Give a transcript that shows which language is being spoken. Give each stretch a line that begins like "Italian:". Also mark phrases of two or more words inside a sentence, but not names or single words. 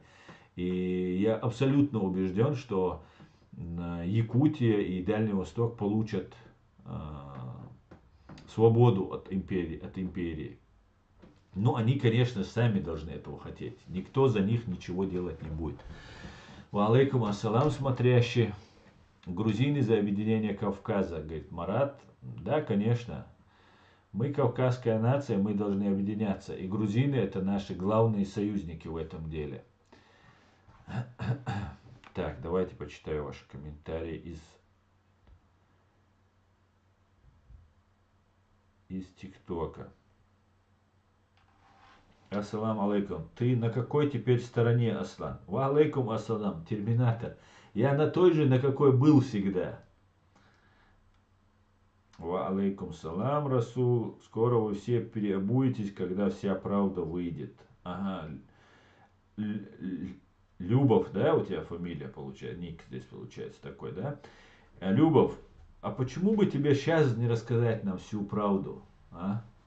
Russian: И я абсолютно убежден, что Якутия и Дальний Восток получат свободу от империи, от империи. Но они, конечно, сами должны этого хотеть. Никто за них ничего делать не будет.
Arabic: وعليكم السلام,
Russian: смотрящий. Грузины за объединение Кавказа. Говорит Марат, да, конечно. Мы кавказская нация, мы должны объединяться. И грузины это наши главные союзники в этом деле. Так, давайте почитаю ваши комментарии из ТикТока.
Arabic: السلام عليكم.
Russian: Ты на какой теперь стороне, Аслан?
Arabic: وعليكم السلام,
Russian: терминатор. Я на той же, на какой был всегда.
Arabic: وعليكم السلام, Расул.
Russian: Скоро вы все переобуетесь, когда вся правда выйдет. Ага. Любов, да, у тебя фамилия получается, ник здесь получается такой, да? Любов, а почему бы тебе сейчас не рассказать нам всю правду, а?